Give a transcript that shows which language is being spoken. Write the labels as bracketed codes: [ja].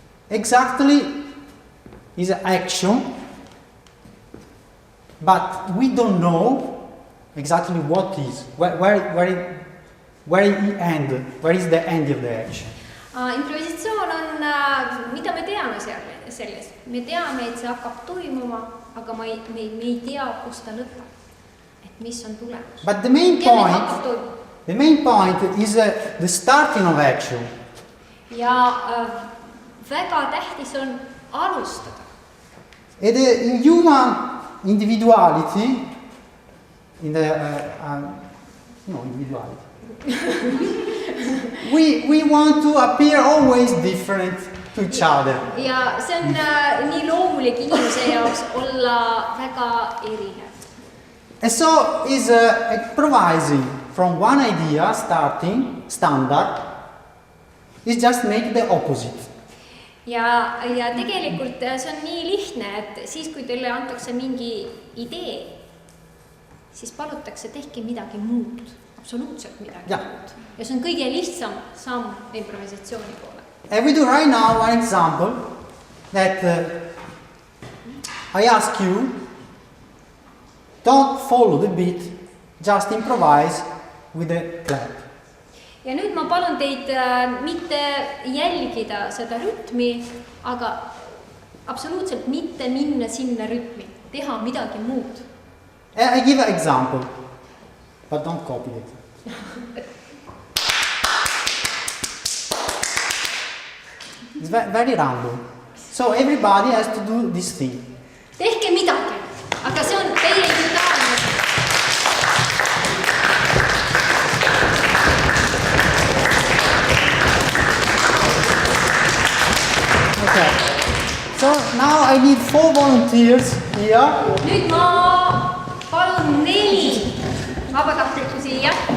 [en] Exactly is an action, but we don't know exactly what is, where is the end of the action. [et] Improvisatsioon on, mida me teame sellest. Me teame, et see hakkab toimuma, aga me ei tea, kus ta lõpeb. Et mis on tulemus. [en] But the main point is the starting of action. [et] Ja väga tähtis on alustada. [en] And in human individuality, we want to appear always different to each other. [et] Ja see on nii loomulik inimese jaoks olla väga erinev. [en] And so is improvising from one idea, standard, is just make the opposite. [et] Ja tegelikult see on nii lihtne, et siis kui teile antakse mingi idee, siis palutakse tehke midagi muud, absoluutselt midagi muud. Ja see on kõige lihtsam samm improvisatsiooni poole. [en] And we do right now one example that I ask you, don't follow the beat, just improvise with the clap. [et] Ja nüüd ma palun teid mitte jälgida seda rütmi, aga absoluutselt mitte minna sinna rütmi, teha midagi muud. [en] I give an example, but don't copy it. It's very random. So everybody has to do this thing. [et] Tehke midagi, aga see on teie individuaalne. [en] Okay. So now I need 4 volunteers here. [et] Nüüd ma palun 4 vabatahtlikku siia.